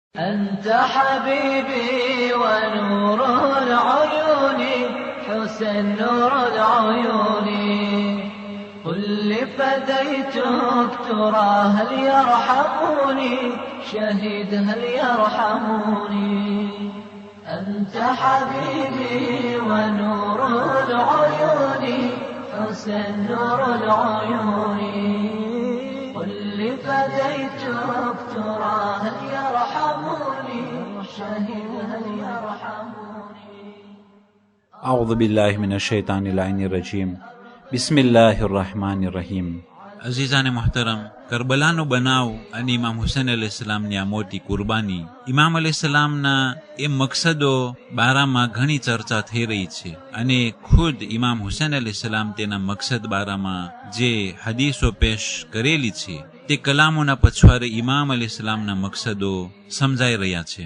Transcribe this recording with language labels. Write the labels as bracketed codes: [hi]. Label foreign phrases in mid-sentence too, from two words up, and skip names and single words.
[ar] أنت حبيبي ونور العيون حسن نور العيون قل لفديتك ترى هل يرحموني شهيد هل يرحموني أنت حبيبي ونور العيون حسن نور العيون قل لفديتك ترى هل يرحموني شهيد هل يرحموني أعوذ بالله من الشيطان اللعين الرجيم بسم الله الرحمن الرحیم. [gu] અઝીઝાને મોહતરમ, કરબલાનો બનાવ અને ઇમામ હુસૈન અલૈહિસ્સલામની આ મોટી કુરબાની, ઇમામ અલૈહિસ્સલામના એ મકસદો બારામાં ઘણી ચર્ચા થઈ રહી છે અને ખુદ ઇમામ હુસૈન અલૈહિસ્સલામ તેના મકસદ બારામાં જે હદીસો પેશ કરેલી છે તે કલામોના પછવારે ઇમામ અલૈહિસ્સલામના મકસદો સમજાઈ રહ્યા છે.